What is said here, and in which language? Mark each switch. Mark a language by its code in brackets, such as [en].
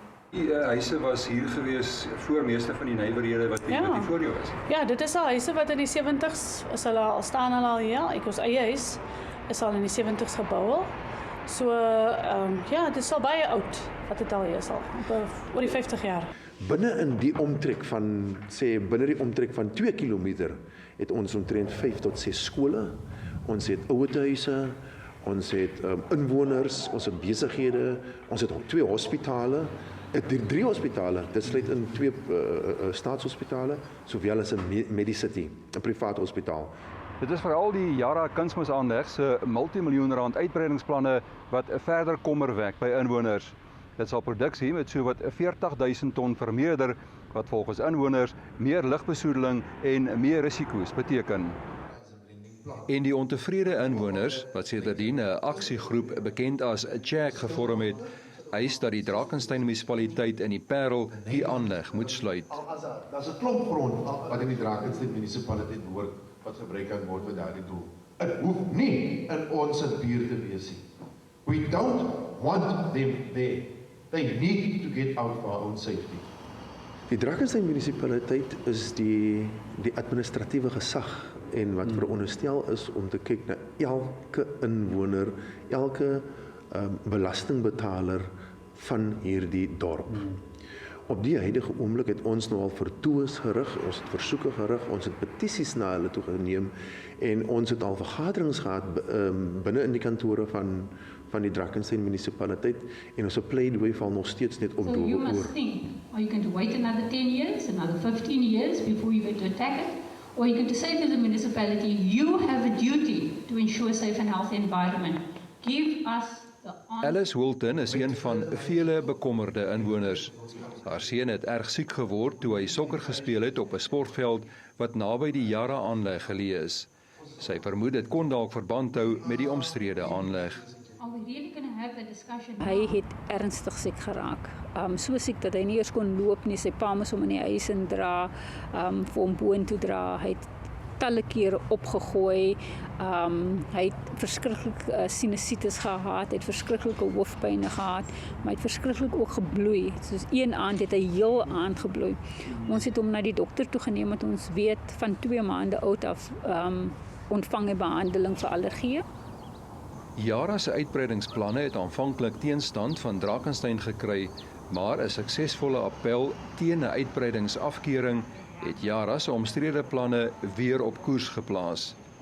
[af] Die huise was hier gewees voor meeste van die nywerhede wat hier voor jou is. Ja, dit is al huise wat in die 70s is hulle al staan al hier. Ek ons eie huis is al in die 70s gebou al. So ja, dit is al baie oud wat dit al hier is al, oor die 50 jaar. Binne die omtrek van 2 kilometer het ons omtrent 5 tot 6 skole. Ons het ouerhuise, ons het inwoners, ons het besighede, ons het ook 2 hospitale. 3 hospitale, dit sluit in 2 staatshospitale, sowel as 'n Medicity, 'n privaat hospitaal. Dit is veral die Yara kunsmisaanleg se multimiljoen-rand uitbreidingsplanne wat verder kommer wek by inwoners. Dit sal produksie met sowat 40.000 ton vermeerder, wat volgens inwoners meer lugbesoedeling en meer risiko's beteken. En die ontevrede inwoners, wat sedertdien 'n aksiegroep bekend as Jack gevorm het, eis dat die Drakensberg munisipaliteit in die Paarl die aanleg moet sluit. Daar's 'n klomp grond wat in die Drakensberg munisipaliteit behoort wat gebruik kan word vir daardie doel. Dit hoef nie in ons buurt te wees nie. [en] We don't want them there. They need to get out for our own safety. [af] Die Drakensberg munisipaliteit is die administratiewe gesag en wat veronderstel is om te kyk na elke inwoner, elke belastingbetaler van hierdie dorp. Op die huidige oomblik het ons nou al vertoës gerig, ons het versoeke gerig, ons het petisies na hulle toe geneem en ons het al vergaderings gehad binne in die kantore van die Drakensberg munisipaliteit en ons pleidooi val nog steeds net op [en] So you must think, are you going to wait another 10 years, another 15 years before you get to attack it? Or are you going to say to the municipality, you have a duty to ensure a safe and healthy environment. Give us the honor. [af] Alice Wilton is een van vele bekommerde inwoners. Haar seun het erg siek geword toe hy sokker gespeel het op 'n sportveld wat naby die Yara-aanleg geleë is. Sy vermoed dit kon dalk verband hou met die omstrede aanleg. [en] Are we really going to have that discussion? [af] Hy het ernstig siek geraak. So siek dat hy nie eers kon loop nie. Sy pa moes hom in die huis indra, vir hom boontoe dra. Hy het talle kere opgegooi. Hy het verskriklik sinusitis gehad, hy het verskriklike hoofpyne gehad, maar hy het verskriklik ook gebloei. Soos een aand het hy heel aand gebloei. Ons het hom na die dokter toe geneem, want ons weet van 2 maande oud af ontvang hy behandeling vir allergieë. Yara se uitbreidingsplanne het aanvanklik teenstand van Drakensberg gekry, Maar 'n suksesvolle appel teen 'n uitbreidingsafkeuring het Yara se omstrede planne weer op koers geplaas.